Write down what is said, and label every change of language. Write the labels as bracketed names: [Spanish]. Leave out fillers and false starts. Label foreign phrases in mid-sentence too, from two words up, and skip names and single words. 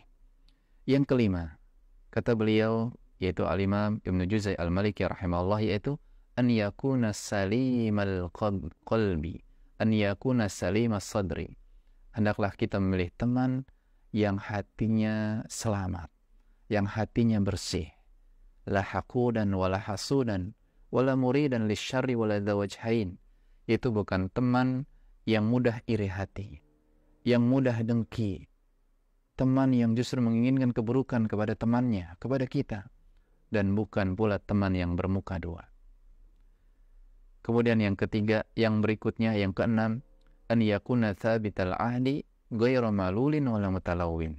[Indonesian] Yang kelima, kata beliau, yaitu Al-Imam Ibnu Juzai Al-Maliki rahimahullah, yaitu [Arabic] أن يكون سليم القلب أن يكون سليم الصدر. [Indonesian] Hendaklah kita memilih teman yang hatinya selamat, yang hatinya bersih. [Arabic] لا حقودا ولا حسودا ولا مريدا للشر ولا ذا وجهين. [Indonesian] Itu bukan teman yang mudah iri hati, yang mudah dengki, teman yang justru menginginkan keburukan kepada temannya, kepada kita, dan bukan pula teman yang bermuka dua. Kemudian yang ketiga, yang berikutnya, yang keenam, [Arabic] أن يكون ثابت العهد غير ملول ولا متلون.